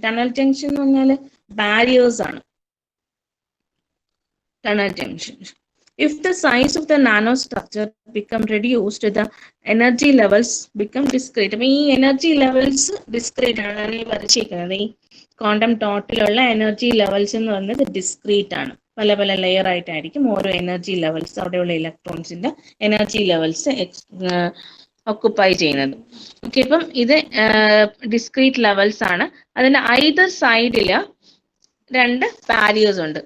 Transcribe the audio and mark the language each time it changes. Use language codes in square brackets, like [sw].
[ml] Tunnel junction എന്ന് പറഞ്ഞാൽ barriers ആണ്. [en] Tunnel junction. If the size of the nanostructure become reduced, the energy levels become discrete. [ml] അപ്പോൾ ഈ energy levels discrete ആണ് ഈ വരച്ചിരിക്കുന്നത്. ഈ ക്വാണ്ടം ഡോട്ടിലുള്ള എനർജി ലെവൽസ് എന്ന് പറയുന്നത് ഡിസ്ക്രീറ്റ് ആണ്. പല പല ലെയർ ആയിട്ടായിരിക്കും ഓരോ എനർജി ലെവൽസ്, അവിടെയുള്ള ഇലക്ട്രോൺസിന്റെ എനർജി ലെവൽസ് ഒക്കുപ്പൈ ചെയ്യുന്നത്. ഓക്കെ, ഇപ്പം ഇത് ഡിസ്ക്രീറ്റ് ലെവൽസ് ആണ്. അതിന്റെ ഐദർ സൈഡില് 2 ബാരിയേഴ്സ് ഉണ്ട്.